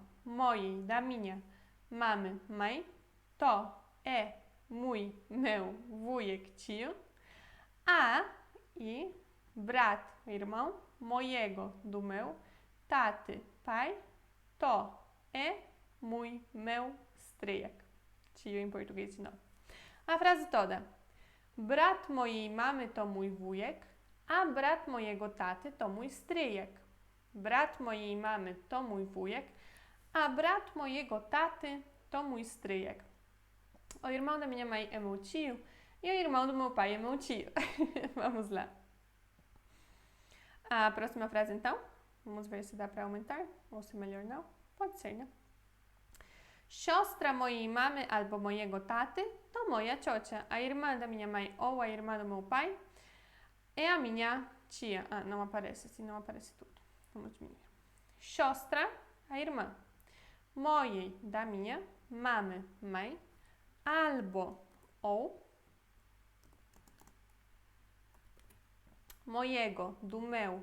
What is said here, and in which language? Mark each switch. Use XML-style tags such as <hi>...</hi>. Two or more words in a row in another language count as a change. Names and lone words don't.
<pt>Mojej, da minha. Mamy, mãe. To é mój, meu, wujek, tio. A e brat, irmão. Mojego, do meu. Taty, pai. To é mój, meu, stryjek, tio em português de novo. A frase toda.</pt> <pl>Brat mojej mamy to mój wujek, a brat mojego taty to mój stryjek. Brat mojej mamy to mój wujek, a brat mojego taty to mój stryjek.</pl> <pt>O irmão da minha mãe é meu tio e o irmão do meu pai é meu tio. Vamos lá. A próxima frase, então. Vamos ver se dá para aumentar ou se melhor não. Pode ser, né?</pt> <pl>Siostra mojej mamy albo mojego taty to moja ciocia.</pl> <pt>A irmã da minha mãe ou a irmã do meu pai é a minha tia. Não aparece, assim não aparece tudo. Vamos diminuir. Siostra, a irmã. Mojej, da minha. Mamy, mãe. Albo, ou. Mojego, do meu.</pt>